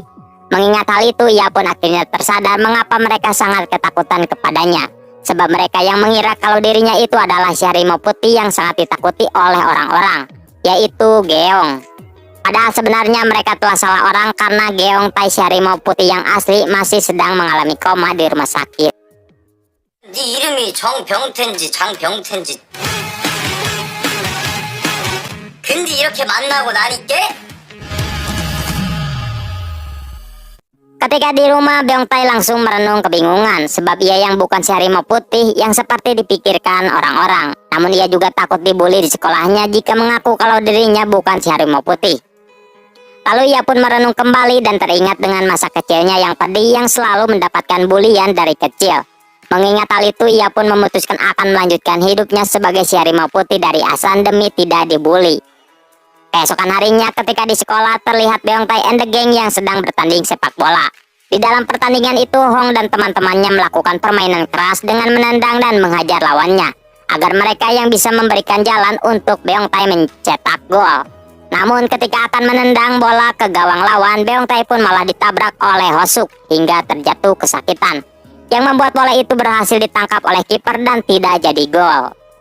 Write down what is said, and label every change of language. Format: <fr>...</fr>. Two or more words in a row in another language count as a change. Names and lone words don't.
<id>Mengingat hal itu, ia pun akhirnya tersadar mengapa mereka sangat ketakutan kepadanya. Sebab mereka yang mengira kalau dirinya itu adalah si harimau putih yang sangat ditakuti oleh orang-orang, yaitu Geong. Padahal sebenarnya mereka telah salah orang karena Geong Tae si harimau putih yang asli masih sedang mengalami koma di rumah sakit.</id> <ko>네 이름이 정병태인지 장병태인지 근데 이렇게 만나고 나니까</ko> <id>Ketika di rumah, Beongtae langsung merenung kebingungan sebab ia yang bukan si harimau putih yang seperti dipikirkan orang-orang. Namun ia juga takut dibully di sekolahnya jika mengaku kalau dirinya bukan si harimau putih. Lalu ia pun merenung kembali dan teringat dengan masa kecilnya yang pedih yang selalu mendapatkan bulian dari kecil. Mengingat hal itu, ia pun memutuskan akan melanjutkan hidupnya sebagai si harimau putih dari Asan demi tidak dibully. Keesokan harinya ketika di sekolah terlihat Beongtae and the Gang yang sedang bertanding sepak bola. Di dalam pertandingan itu Hong dan teman-temannya melakukan permainan keras dengan menendang dan menghajar lawannya agar mereka yang bisa memberikan jalan untuk Beongtae mencetak gol. Namun ketika akan menendang bola ke gawang lawan, Beongtae pun malah ditabrak oleh Hosuk hingga terjatuh kesakitan, yang membuat bola itu berhasil ditangkap oleh kiper dan tidak jadi gol.</id>